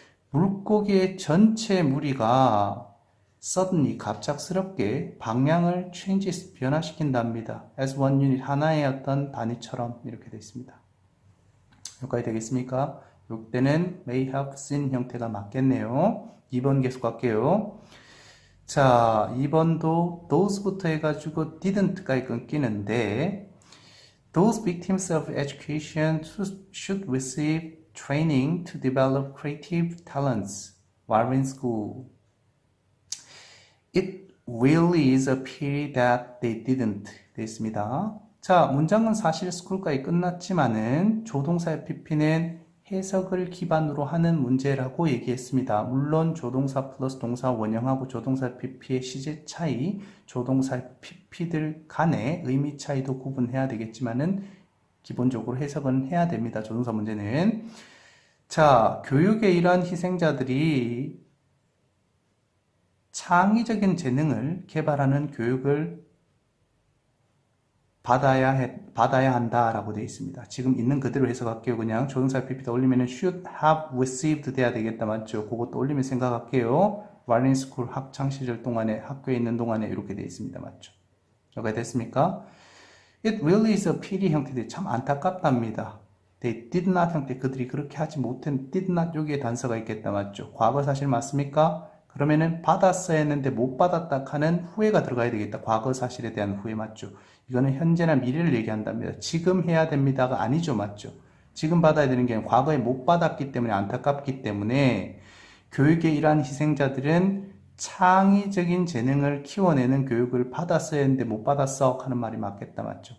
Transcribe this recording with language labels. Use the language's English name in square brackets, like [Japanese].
[Korean] 물고기의 전체 무리가 suddenly 갑작스럽게 방향을 changes 변화시킨답니다. [English] as one unit [Korean] 하나의 어떤 단위처럼 이렇게 되어 있습니다. 여기까지 되겠습니까? 이때는 [English] may have seen [Korean] 형태가 맞겠네요. 2번 계속 갈게요. 자, 2번도 those부터 해가지고 didn't까지 끊기는데 [English] those victims of education should receive training to develop creative talents while in school. It really is a pity that they didn't. [Korean] 됐습니다. 자, 문장은 사실 스쿨까지 끝났지만은 조동사의 pp는 해석을 기반으로 하는 문제라고 얘기했습니다. 물론 조동사 플러스 동사 원형하고 조동사 pp의 시제 차이, 조동사 pp들 간의 의미 차이도 구분해야 되겠지만은 기본적으로 해석은 해야 됩니다. 조동사 문제는. 자, 교육의 이러한 희생자들이 창의적인 재능을 개발하는 교육을 받아야 한다라고 되어 있습니다. 지금 있는 그대로 해석할게요. 그냥 조동사 pp도 올리면은 [English] should have received [Korean] 돼야 되겠다. 맞죠? 그것도 올리면 생각할게요. [English] while in school [Korean] 학창 시절 동안에, 학교에 있는 동안에 이렇게 되어 있습니다. 맞죠? 여기가 됐습니까? [English] It really is a pity [Korean] 형태들이 참 안타깝답니다. [English] They did not [Korean] 형태, 그들이 그렇게 하지 못한 did not 여기에 단서가 있겠다. 맞죠? 과거 사실 맞습니까? 그러면은 받았어야 했는데 못 받았다 하는 후회가 들어가야 되겠다. 과거 사실에 대한 후회. 맞죠? 이거는 현재나 미래를 얘기한답니다. 지금 해야 됩니다가 아니죠. 맞죠? 지금 받아야 되는 게 아니라 과거에 못 받았기 때문에 안타깝기 때문에 교육의 이러한 희생자들은 창의적인 재능을 키워내는 교육을 받았어야 했는데 못 받았어 하는 말이 맞겠다. 맞죠?